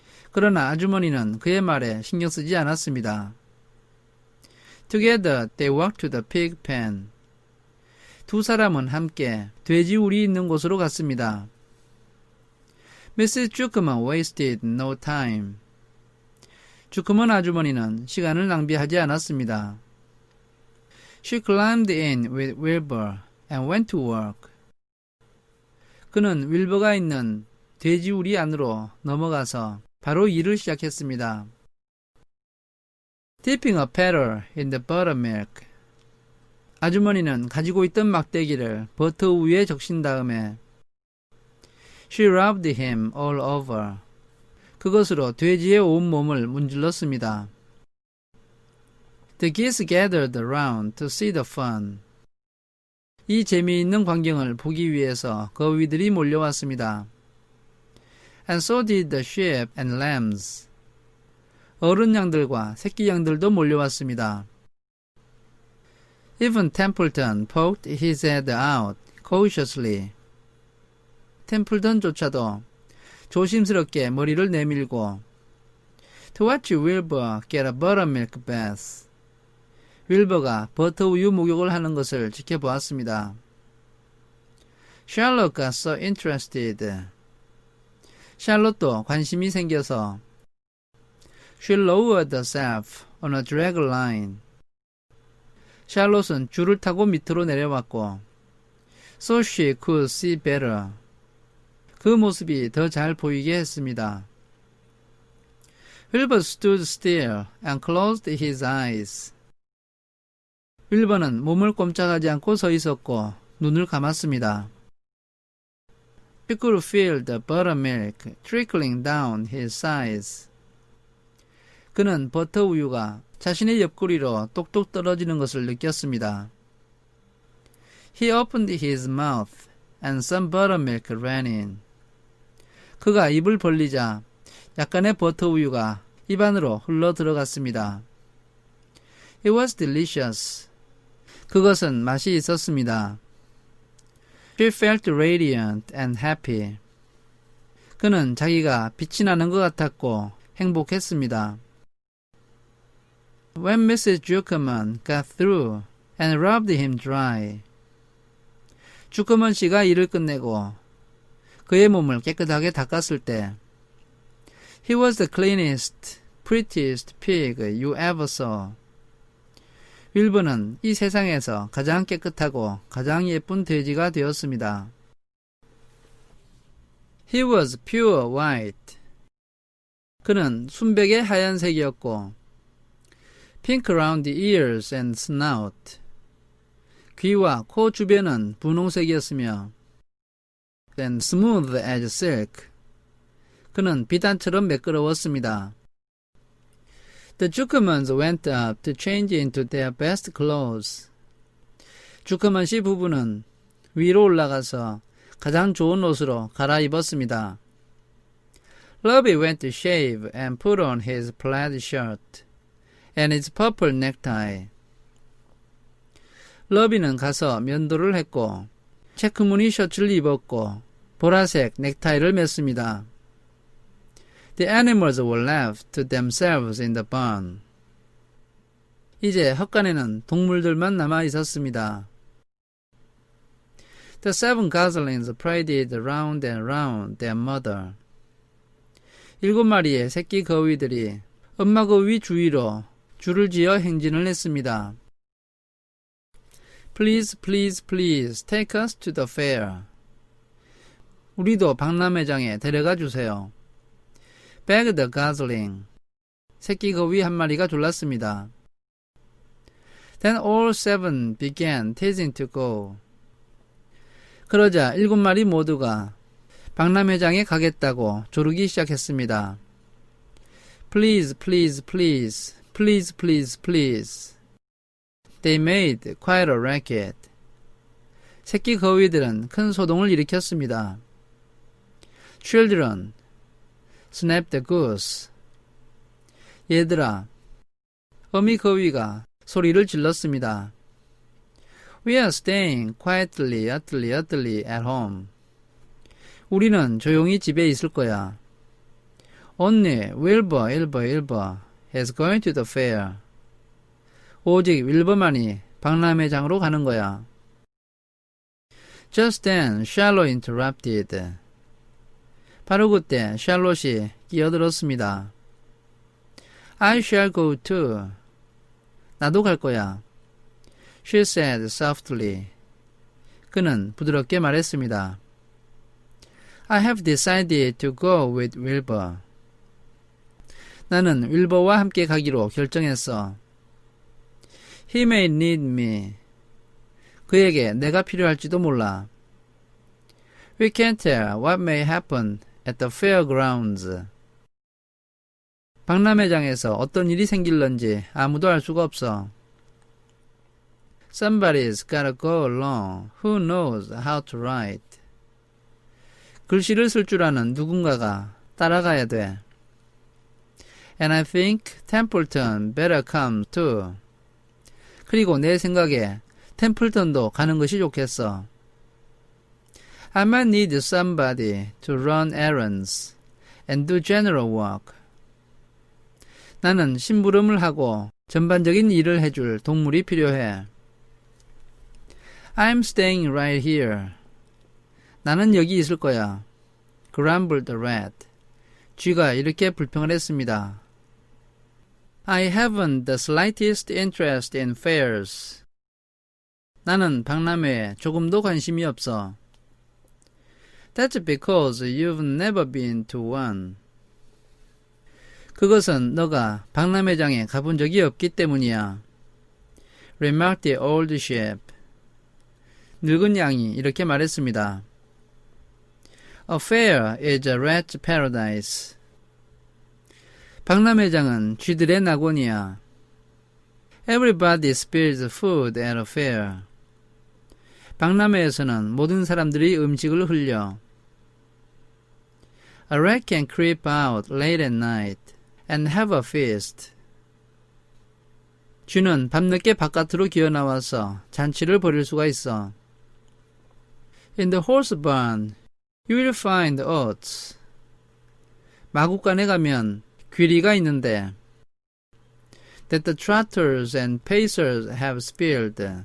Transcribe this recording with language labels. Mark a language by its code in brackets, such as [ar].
[ko] 그러나 아주머니는 그의 말에 신경 쓰지 않았습니다. [en] Together they walked to the pig pen. [ko] 두 사람은 함께 돼지 울이 있는 곳으로 갔습니다. [en] Mrs. Zuckerman wasted no time. [ko] 주커먼 아주머니는 시간을 낭비하지 않았습니다. [en] She climbed in with Wilbur and went to work. [ko] 그는 윌버가 있는 돼지 우리 안으로 넘어가서 바로 일을 시작했습니다. [en] Dipping a paddle in the buttermilk. [ko] 아주머니는 가지고 있던 막대기를 버터 우유에 적신 다음에 [en] She rubbed him all over. [ko] 그것으로 돼지의 온몸을 문질렀습니다. [en] The geese gathered around to see the fun. [ko] 이 재미있는 광경을 보기 위해서 거위들이 몰려왔습니다. [en] And so did the sheep and lambs. [ko] 어른 양들과 새끼 양들도 몰려왔습니다. [en] Even Templeton poked his head out cautiously. [ko] 템플턴조차도 조심스럽게 머리를 내밀고 [en] To watch Wilbur get a buttermilk bath. [ko] 윌버가 버터 우유 목욕을 하는 것을 지켜보았습니다. [en] Charlotte got so interested. [ko] 샬롯도 관심이 생겨서 [en] She lowered herself on a drag line. [ko] 샬롯은 줄을 타고 밑으로 내려왔고 [en] So she could see better. [ko] 그 모습이 더 잘 보이게 했습니다. [en] Wilbur stood still and closed his eyes. [ko] 윌버는 몸을 꼼짝하지 않고 서 있었고 눈을 감았습니다. [en] He could feel the buttermilk trickling down his sides. [ko] 그는 버터 우유가 자신의 옆구리로 똑똑 떨어지는 것을 느꼈습니다. [en] He opened his mouth and some buttermilk ran in. [ko] 그가 입을 벌리자 약간의 버터 우유가 입 안으로 흘러 들어갔습니다. [en] It was delicious. [ko] 그것은 맛이 있었습니다. [en] She felt radiant and happy. [ko] 그는 자기가 빛이 나는 것 같았고 행복했습니다. [en] When Mrs. Zuckerman got through and rubbed him dry. [ko] 주커먼 씨가 일을 끝내고 그의 몸을 깨끗하게 닦았을 때 [en] He was the cleanest, prettiest pig you ever saw. [ko] 윌버는 이 세상에서 가장 깨끗하고 가장 예쁜 돼지가 되었습니다. [en] He was pure white. [ko] 그는 순백의 하얀색이었고 [en] pink around the ears and snout. [ko] 귀와 코 주변은 분홍색이었으며 [en] and smooth as silk. [ko] 그는 비단처럼 매끄러웠습니다. [en] The Zuckermans went up to change into their best clothes. [ko] 주커먼 씨 부부는 위로 올라가서 가장 좋은 옷으로 갈아입었습니다. [en] Robbie went to shave and put on his plaid shirt and his purple necktie. [ko] 러비는 가서 면도를 했고 체크무늬 셔츠를 입었고 보라색 넥타이를 맸습니다. [en] The animals were left to themselves in the barn. [ko] 이제 헛간에는 동물들만 남아 있었습니다. [en] The 7 goslings paraded round and round their mother. [ko] 7마리의 새끼 거위들이 엄마 거위 주위로 줄을 지어 행진을 했습니다. [en] Please, please, please, take us to the fair. [ko] 우리도 박람회장에 데려가 주세요. [en] Begged the gosling. [ko] 새끼 거위 한 마리가 졸랐습니다. [en] Then all 7 began teasing to go. [ko] 그러자 7마리 모두가 박람회장에 가겠다고 조르기 시작했습니다. [en] Please, please, please, please, please, please. They made quite a racket. [ko] 새끼 거위들은 큰 소동을 일으켰습니다. [en] Children, snapped the goose. [ko] 얘들아, 어미 거위가 소리를 질렀습니다. [en] We are staying quietly, utterly at home. [ko] 우리는 조용히 집에 있을 거야. [en] Only Wilbur is going to the fair. [ko] 오직 윌버만이 박람회장으로 가는 거야. [en] Just then, Charlotte interrupted. [ko] 바로 그때 샬롯이 끼어들었습니다. [en] I shall go too. [ko] 나도 갈 거야. [en] She said softly. [ko] 그는 부드럽게 말했습니다. [en] I have decided to go with Wilbur. [ko] 나는 윌버와 함께 가기로 결정했어. [en] He may need me. [ko] 그에게 내가 필요할지도 몰라. [en] We can't tell what may happen at the fairgrounds. [ko] 박람회장에서 어떤 일이 생길런지 아무도 알 수가 없어. [en] Somebody's gotta go along who knows how to write. [ko] 글씨를 쓸 줄 아는 누군가가 따라가야 돼. [en] And I think Templeton better come too. [ko] 그리고 내 생각에 템플턴도 가는 것이 좋겠어. [en] I might need somebody to run errands and do general work. [ko] 나는 심부름을 하고 전반적인 일을 해줄 동물이 필요해. [en] I'm staying right here. [ko] 나는 여기 있을 거야. [en] grumbled the rat. [ko] 쥐가 이렇게 불평을 했습니다. [en] I haven't the slightest interest in fairs. [ko] 나는 박람회에 조금도 관심이 없어. [en] That's because you've never been to one. [ko] 그것은 너가 박람회장에 가본 적이 없기 때문이야. [en] Remarked the old sheep. [ko] 늙은 양이 이렇게 말했습니다. [en] A fair is a rat's paradise. [ko] 박람회장은 쥐들의 낙원이야. [en] Everybody spills food at a fair. [ko] 박람회에서는 모든 사람들이 음식을 흘려. [en] A rat can creep out late at night and have a feast. [ko] 쥐는 밤늦게 바깥으로 기어나와서 잔치를 벌일 수가 있어. [en] In the horse barn, you will find oats. [ko] 마구간에 가면 귀리가 있는데 [en] that the trotters and pacers have spilled.